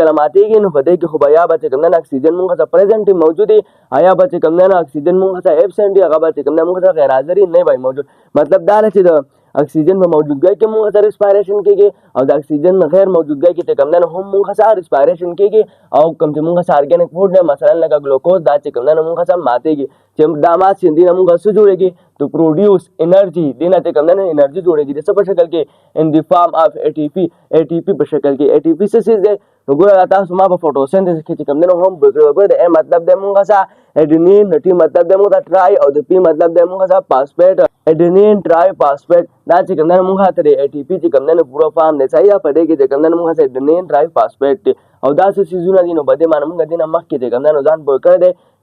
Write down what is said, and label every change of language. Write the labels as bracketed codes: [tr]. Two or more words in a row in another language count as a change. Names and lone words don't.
[ps] کله ماتېږي نو په دې کې خو به یا به چې کوم نه اکسیجن مونږ ته پریزنټ موجود دی یا به چې کوم نه اکسیجن مونږ ته ایبسنٹ دی هغه به چې کوم نه مونږ ته غیر حاضر نه وي موجود مطلب دا چې د اکسیجن په موجودګۍ کې مونږ سره ریسپایریشن کېږي او د اکسیجن غیر موجودګۍ کې چې کوم نه هم مونږ سره ریسپایریشن کېږي او کوم چې مونږ سره [en] organic food [ps] دی مثلا لکه ګلوکوز دا چې کوم نه مونږ سره ماتېږي چې دا مات چې دینه مونږ څه جوړېږي [en] to produce energy [ps] دینه چې کوم نه انرژي جوړېږي د څه په شکل کې [en] in the form of [ps] ATP په شکل کې ATP څه څه دی وګوره تاسو ما په فوټوسنتھسس کې چې کوم نه هم وګوره د A مطلب د مونږ سره اډینین T مطلب د مونږ ټرای او د P مطلب د مونږ سره فاسفیټ [en] adenine tri phosphate [ps] دا چې کوم نه مونږ ته ATP چې کوم نه پورا فارم دی صحیح په دې کې چې کوم نه مونږ سره [en] adenine tri phosphate [ps] او دا څه سيزونه دي نو بده باندې مونږ دینه مخکې چې کوم نه ځان پوه کړی دی چې